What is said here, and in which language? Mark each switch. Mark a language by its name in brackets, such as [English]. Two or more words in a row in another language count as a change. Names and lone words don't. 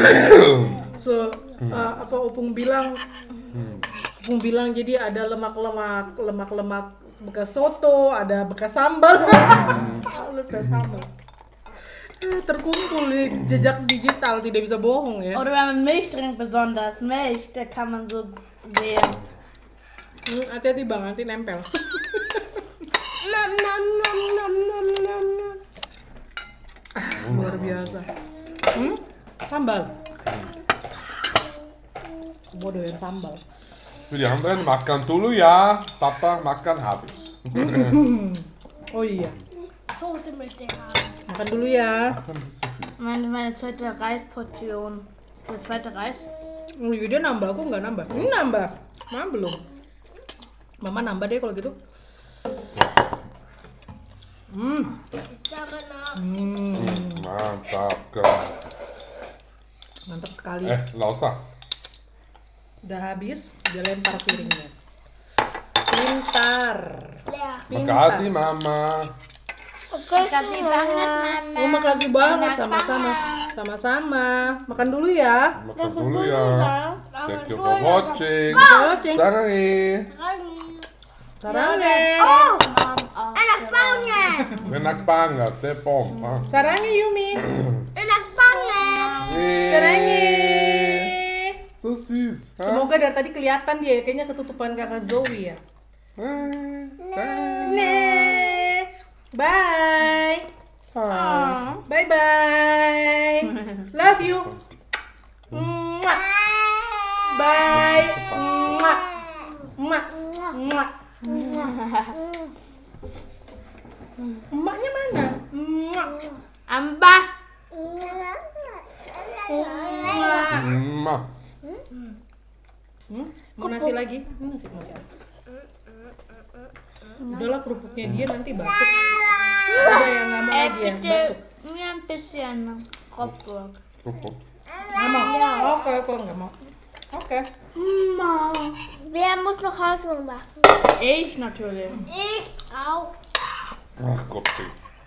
[Indonesian] Apa Opung bilang? Opung bilang jadi ada lemak bekas soto, ada bekas sambal. Halus dah sambal. Terkumpul di jejak digital, tidak bisa bohong ya. [German] Oder wenn man Milch trinkt, besonders Milch, da kann man so sehen. [Indonesian] Hati-hati bang, nanti nempel. Luar biasa. Sambal. Semua doyan sambal. [German] Für die anderen [Indonesian] makan dulu ya, Papa makan habis. Oh iya, [German] Soße möchte ich haben. [Indonesian] makan dulu ya. [German] Meine zweite Reisportion. Der zweite Reis? [Indonesian] Oh iya, dia nambah, aku nggak nambah. Ini nambah, Mama belum. Mama nambah deh kalau gitu. Mantap kan. Mantap sekali. Nggak usah. Udah habis, dia lempar piringnya. Pintar. Makasih Mama. Makasih banget, Mama. Oh, makasih banget, sama-sama. Sama-sama. Makan dulu ya. Makan dulu ya. [English] Thank you for watching. Watching. Sarangi. Sarangi. [Indonesian] Oh, enak banget. Enak banget, deh Pom. Sarangi Yumi. Enak banget. Sarangi. [German] So süß. [Indonesian] Semoga dari tadi kelihatan dia, kayaknya ketutupan kakak Zoe ya. [English] Bye. Bye bye. Love you. Mwah. Bye. Mwah. Mwah. Mwah. [Indonesian] Emaknya mana? Mwah. Ambah. Mwah. Mau nasi lagi? Nasi ada. Udahlah, kerupuknya dia nanti batuk. Udah yang nggak mau lagi ya, [German] Bitte [Indonesian] batuk. [German] mir ein bisschen Kopfburg. [Indonesian] Nggak mau? Oke, kok nggak mau. Oke. [German] Wer muss noch Hausmann machen? Ich natürlich. Ich auch. Ach Gott.